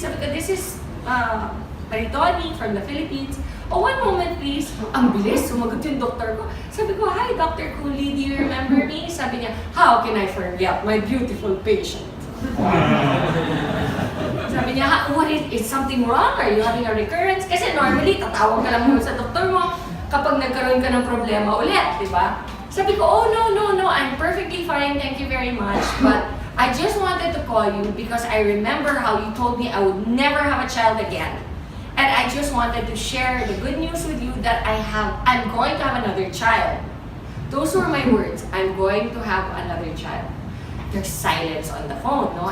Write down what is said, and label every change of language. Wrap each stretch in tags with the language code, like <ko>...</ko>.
<tl>Sabi ko,</tl> <en>"This is Maritoni from the Philippines." "Oh, one moment, please."</en> <tl>Ang bilis, sumagot yung doktor ko. Sabi ko,</tl> <en>"Hi, Dr. Cooley, do you remember me?"</en> <tl>Sabi niya,</tl> <en>"How can I forget my beautiful patient?"</en> <tl>Sabi niya,</tl> <en>"What is something wrong? Are you having a recurrence?"</en> <tl>Kasi normally, tatawag ka lang muna sa doktor mo kapag nagkaroon ka ng problema ulit, di ba? Sabi ko,</tl> <en>"Oh, no, I'm perfectly fine, thank you very much. But I just wanted to call you because I remember how you told me I would never have a child again. And I just wanted to share the good news with you that I'm going to have another child." Those were my words, "I'm going to have another child." There's silence on the phone, no?</en>